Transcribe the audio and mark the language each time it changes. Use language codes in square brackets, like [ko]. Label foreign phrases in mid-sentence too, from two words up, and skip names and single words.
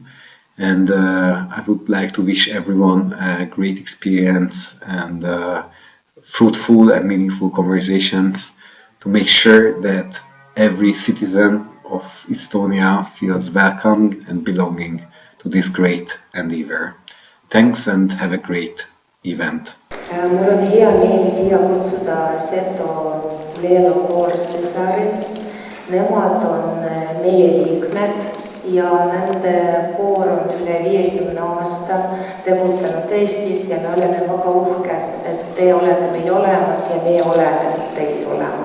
[en] And I would like to wish everyone a great experience and fruitful and meaningful conversations to make sure that every citizen of Estonia feels welcome and belonging to this great endeavor. Thanks and have a great event. [et] Mul on hea meel siia kutsuda Seto Leelo koor Cesarit. Nemad on meie liikmed ja nende koor on üle 50 aasta tegutsenud Eestis ja me oleme väga uhked, et te olete meil olemas ja me oleme teil olemas.